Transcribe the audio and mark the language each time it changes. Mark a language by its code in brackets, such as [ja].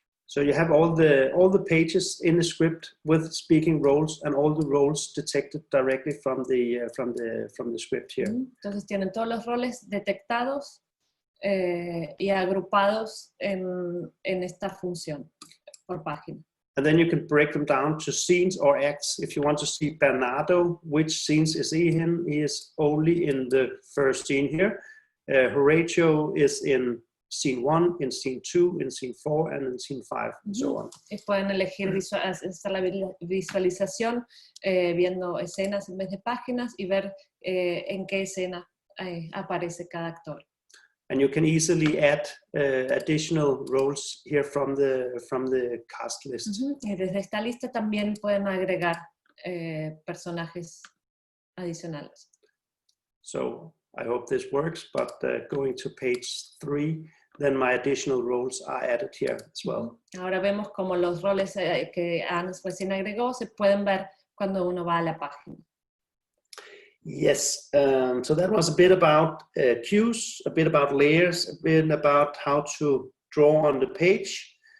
[en] So you have all the pages in the script with speaking roles and all the roles detected directly from the script here. [es] Entonces tienen todos los roles detectados y agrupados en esta función por página. [en] And then you can break them down to scenes or acts. If you want to see Bernardo, which scenes is he in? He is only in the first scene here. Horatio is in scene 1, in scene 2, in scene 4, and in scene 5, and so on. [es] Y pueden elegir hacer la visualización viendo escenas en vez de páginas y ver en qué escena aparece cada actor. [en] And you can easily add additional roles here from the cast list. [es] Y desde esta lista también pueden agregar personajes adicionales. [en] So I hope this works, but going to page 3, then my additional roles are added here as well. [es] Ahora vemos como los roles que Ana recién agregó se pueden ver cuando uno va a la página. [en] Yes, so that was a bit about cues, a bit about layers, a bit about how to draw on the page.